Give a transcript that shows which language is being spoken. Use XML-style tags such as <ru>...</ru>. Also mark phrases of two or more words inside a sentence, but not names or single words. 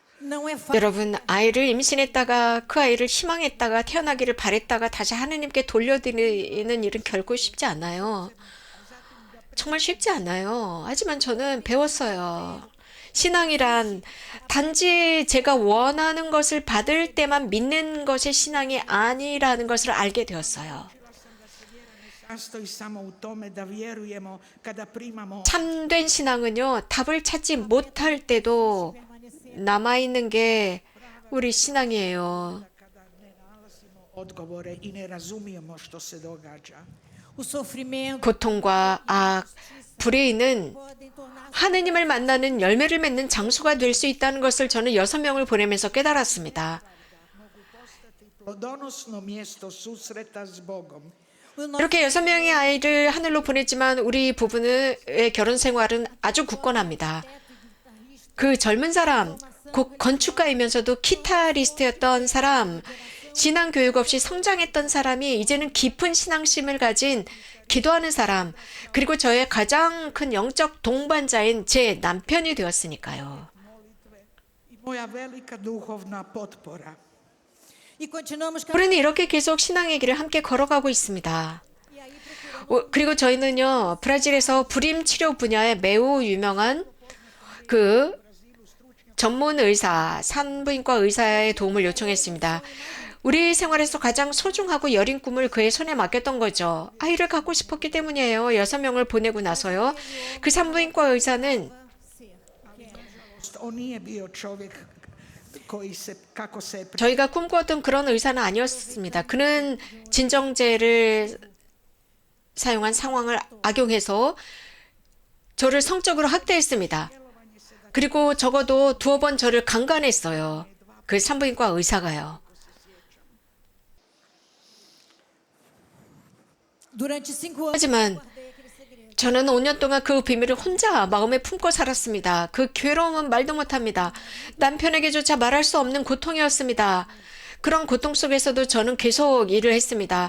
<pt>Não é fácil.</pt> <ko>여러분, 아이를 임신했다가 그 아이를 희망했다가 태어나기를 바랬다가 다시 하느님께 돌려드리는 일은 결코 쉽지 않아요. 정말 쉽지 않아요. 하지만 저는 배웠어요. 신앙이란 단지 제가 원하는 것을 받을 때만 믿는 것이 신앙이 아니라는 것을 알게 되었어요.</ko> <hr>Sastoji samo u tome da vjerujemo kada primamo</hr> <ko>참된 신앙은요, 답을 찾지 못할 때도 남아있는 게 우리 신앙이에요.</ko> <hr>kada ne nalazimo odgovore i ne razumijemo što se događa.</hr> <pt>O sofrimento</pt> <ko>고통과 악, 불의는</ko> <pt>podem tornar</pt> <ko>하느님을 만나는 열매를 맺는 장소가 될 수 있다는 것을 저는 6명을 보내면서 깨달았습니다.</ko> <hr>Plodonosno mjesto susreta s Bogom.</hr> <pt>o nosso</pt> <ko>이렇게 6명의 아이를 하늘로 보냈지만 우리 부부의 결혼 생활은 아주 굳건합니다. 그 젊은 사람, 곧 건축가이면서도 기타리스트였던 사람, 신앙 교육 없이 성장했던 사람이 이제는 깊은 신앙심을 가진 기도하는 사람, 그리고 저의 가장 큰 영적 동반자인 제 남편이 되었으니까요.</ko> <hr>I moja velika duhovna potpora.</hr> <pt>e continuamos</pt> <ko>우리는 이렇게 계속 신앙의 길을 함께 걸어가고 있습니다.</ko> <pt>e aí procuramos</pt> <ko>그리고 저희는요, 브라질에서 불임 치료 분야에 매우 유명한 그 전문 의사, 산부인과 의사의 도움을 요청했습니다. 우리 생활에서 가장 소중하고 여린 꿈을 그의 손에 맡겼던 거죠. 아이를 갖고 싶었기 때문이에요. 6명을 보내고 나서요. 그 산부인과 의사는</ko> <pt>ser.</pt> <hr>On nije bio čovjek koji se, kako se</hr> <ko>저희가 꿈꾸었던 그런 의사는 아니었습니다. 그는 진정제를 사용한 상황을 악용해서 저를 성적으로 학대했습니다. 그리고 적어도 2번 저를 강간했어요. 그 산부인과 의사가요.</ko> <pt>Durante 5 anos</pt> <ko>하지만</ko> <pt>guardei aquele segredo.</pt> <ko>저는 5년 동안 그 비밀을 혼자 마음에 품고 살았습니다. 그 괴로움은 말도 못합니다. 남편에게조차 말할 수 없는 고통이었습니다. 그런 고통 속에서도 저는 계속 일을 했습니다.</ko>